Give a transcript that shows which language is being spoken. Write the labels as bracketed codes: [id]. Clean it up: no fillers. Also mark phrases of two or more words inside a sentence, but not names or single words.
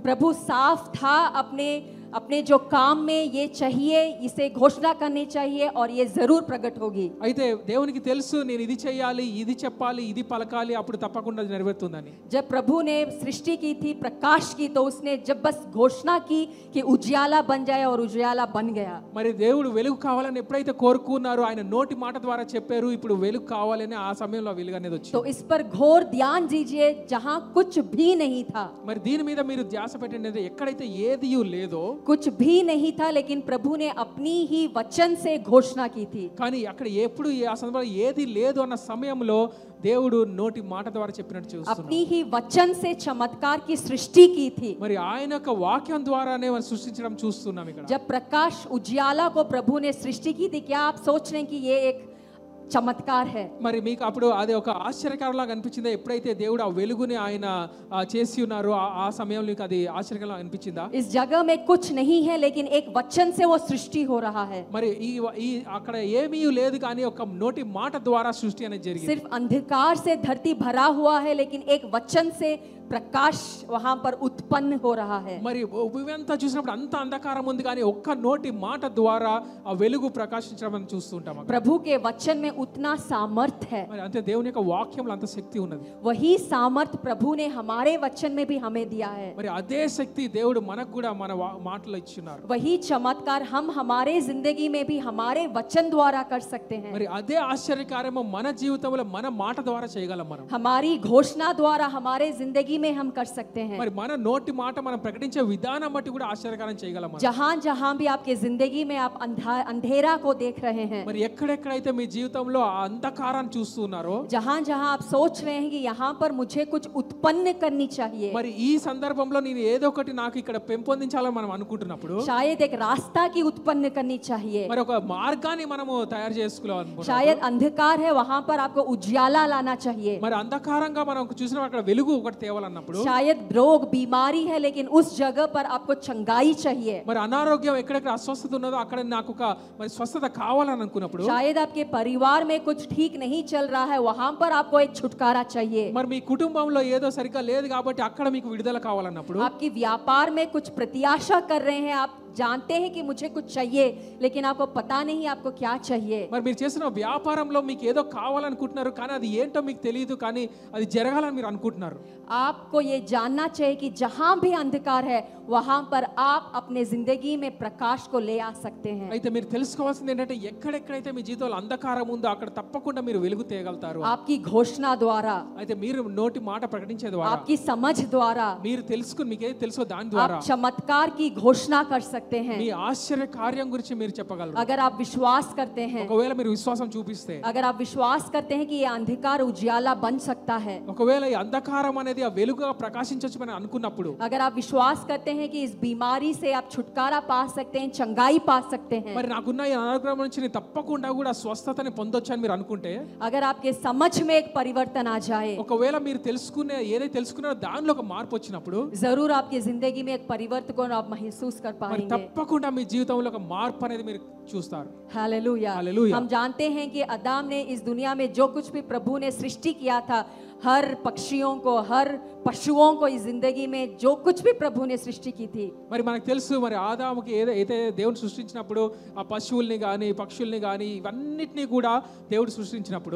[hi] प्रभु साफ था अपने जो काम में ये चाहिए, इसे घोषणा करनी चाहिए और ये जरूर प्रकट होगी। [te] అయితే దేవునికి తెలుసు నేను ఇది చేయాలి ఇది చెప్పాలి ఇది పలకాలి అప్పుడు తప్పకుండా అది నెరవేరుతుందని. [hi] जब प्रभु ने सृष्टि की थी, प्रकाश की, तो उसने जब बस घोषणा की कि उजियाला बन जाए और उजियाला बन गया। [te] మరి దేవుడు వెలుగు కావాలని ఎప్పుడైతే కోరుకున్నారో ఆయన నోటి మాట ద్వారా చెప్పారు ఇప్పుడు వెలుగు కావాలని ఆ సమయంలో వెలుగు అనేది వచ్చింది. [hi] तो इस पर घोर ध्यान दीजिए, जहां कुछ भी नहीं था। [te] మరి దీని మీద మీరు ధ్యాస పెట్టండి. ఎక్కడైతే ఏది లేదో [hi] कुछ भी नहीं था, लेकिन प्रभु ने अपनी ही वचन से घोषणा की थी। [te] కానీ అక్కడ ఎప్పుడు ఆ సందర్భంలో ఏది లేదు అన్న సమయంలో దేవుడు నోటి మాట ద్వారా చెప్పినట్టు చూస్తున్నాం. [hi] अपनी ही वचन से चमत्कार की सृष्टि की थी। [te] మరి ఆయన యొక్క వాక్యం ద్వారానే మనం సృష్టించడం చూస్తున్నాం ఇక్కడ. [hi] जब प्रकाश उजियाला को प्रभु ने सृष्टि की थी, क्या आप सोच रहे हैं कि ये एक चमत्कार है? [te] మరి మీకు అప్పుడు అది ఒక ఆశ్చర్యకరంలాగా అనిపించిందా? ఎప్పుడైతే దేవుడు ఆ వెలుగుని ఆయన చేసి ఉన్నారో ఆ సమయంలో మీకు అది ఆశ్చర్యకరంగా అనిపించిందా? [hi] इस जगह में कुछ नहीं है, लेकिन एक वचन से वो सृष्टि हो रहा है। [te] మరి ఈ అక్కడ ఏమీ లేదు కానీ ఒక నోటి మాట ద్వారా సృష్టి అనేది జరిగింది. [hi] सिर्फ अंधकार से धरती भरा हुआ है, लेकिन एक वचन से प्रकाश वहां पर उत्पन्न हो रहा है। [te] మరి భూమంతా చూసినప్పుడు అంత అంధకారం ఉంది కానీ ఒక్క నోటి మాట ద్వారా ఆ వెలుగు ప్రకాశించడం మనం చూస్తుంటాం. [hi] प्रभु के वचन में उतना सामर्थ है। [te] మరి అంతే దేవుని యొక్క వాక్యంలో అంత శక్తి ఉన్నది. [hi] वही सामर्थ प्रभु ने हमारे वचन में भी हमें दिया है। [te] మరి అదే శక్తి దేవుడు మనకు కూడా మన మాటలో ఇచ్చినారు. [hi] वही चमत्कार हम हमारे जिंदगी में भी हमारे वचन द्वारा कर सकते हैं। [te] మరి అదే ఆశ్చర్యకార్యము మన జీవితంలో మన మాట ద్వారా చేయగలం మనం. [hi] हमारी घोषणा द्वारा हमारे जिंदगी में हम कर सकते हैं। [te] మరి మన నోటి మాట మనం ప్రకటించే విధానం బట్టి కూడా ఆశ్చర్యకరం చేయగలం మనం. [hi] जहां जहां भी आपके जिंदगी में आप अंधेरा को देख रहे हैं, [te] మరి ఎక్కడెక్కడైతే మీ జీవితంలో ఆ అంధకారాన్ని చూస్తున్నారో, [hi] जहां जहां आप सोच रहे हैं कि यहाँ पर मुझे कुछ उत्पन्न करनी चाहिए, [te] మరి ఈ సందర్భంలో నేను ఏదో ఒకటి నాకు ఇక్కడ పెంపొందించాలని మనం అనుకుంటున్నప్పుడు, [hi] शायद एक रास्ता की उत्पन्न करनी चाहिए, [te] మరి ఒక మార్గాన్ని మనము తయారు చేసుకోవాలనుకుంటున్నాం. [hi] शायद अंधकार है वहां पर आपको उजाला लाना चाहिए, [te] మరి అంధకారంగా మనం చూసిన అక్కడ వెలుగు ఒకటి తేవాలన్నప్పుడు, [hi] शायद रोग बीमारी है लेकिन उस जगह पर आपको चंगाई चाहिए, [te] మరి అనారోగ్యం ఎక్కడెక్కడ అస్వస్థత ఉన్నదో అక్కడ నాకు ఒక మరి స్వస్థత కావాలని అనుకున్నప్పుడు, [hi] शायद आपके परिवार में कुछ ठीक नहीं चल रहा है वहां पर आपको एक छुटकारा चाहिए, [te] మరి మీ కుటుంబంలో ఏదో సరిగ్గా లేదు కాబట్టి అక్కడ మీకు విడుదల కావాలన్నప్పుడు, [hi] आपकी व्यापार में कुछ प्रत्याशा कर रहे हैं, आप जानते हैं कि मुझे कुछ चाहिए लेकिन आपको पता नहीं आपको क्या चाहिए, [te] మరి మీరు చేసిన వ్యాపారంలో మీకు ఏదో కావాలనుకుంటున్నారు కానీ అది ఏంటో మీకు తెలియదు కానీ అది జరగాలని మీరు అనుకుంటున్నారు. [hi] आपको ये जानना चाहिए कि जहां भी अंधकार है वहां पर आप अपने जिंदगी में प्रकाश को ले आ सकते हैं. [te] అయితే మీరు తెలుసుకోవాల్సింది ఏంటంటే ఎక్కడెక్కడైతే మీ జీవితంలో అంధకారం ఉందో అక్కడ తప్పకుండా మీరు వెలుగు తేగలుగుతారు. [hi] आपकी घोषणा द्वारा, [te] అయితే మీరు నోటి మాట ప్రకటించే ద్వారా, [hi] आपकी समझ द्वारा, [te] మీరు తెలుసుకుని మీకు ఏది తెలుసో దాని ద్వారా [hi] आप चमत्कार की घोषणा कर सकते हैं. [te] మీ ఆశ్చర్య కార్యం గురించి మీరు చెప్పగలరు. [hi] अगर आप विश्वास करते हैं, [te] ఒకవేళ మీరు విశ్వాసం చూపిస్తే, [hi] अगर आप विश्वास करते हैं कि ये अंधकार उजाला बन सकता है, [te] ఒకవేళ ఈ అంధకారం అనేది ఆ వెలుగుగా ప్రకాశించొచ్చు అని అనుకున్నప్పుడు, [hi] अगर आप विश्वास करते हैं कि इस बीमारी से आप छुटकारा पा सकते हैं, चंगाई पा सकते हैं, [te] మరి నాకున్న ఈ అనారోగ్యం నుంచి నేను తప్పకుండా కూడా స్వస్థతని పొందొచ్చు అని మీరు అనుకుంటే, [hi] अगर आपके समझ में एक परिवर्तन आ जाए, [te] ఒకవేళ మీరు తెలుసుకునే ఏదైతే తెలుసుకున్నారో దానిలో ఒక మార్పు వచ్చినప్పుడు, [hi] जरूर आपकी जिंदगी में एक परिवर्तन को आप महसूस कर [te] మరి [hi] पाएंगे. [te] తప్పకుండా మీ జీవితంలో ఒక మార్పు అనేది మీరు చూస్తారు. [hi] हालेलुया. हालेलुया. हम जानते हैं कि आदम ने इस दुनिया में जो कुछ भी प्रभु ने सृष्टि किया था, हर पक्षियों को, हर पशुओं को इस जिंदगी में जो कुछ भी प्रभु ने सृष्टि की थी, [te] మరి మనకు తెలుసు మరి ఆదాముకి ఏదైతే దేవుడు సృష్టించినప్పుడు ఆ పశువుల్ని కానీ పక్షుల్ని కానీ ఇవన్నిటినీ కూడా దేవుడు సృష్టించినప్పుడు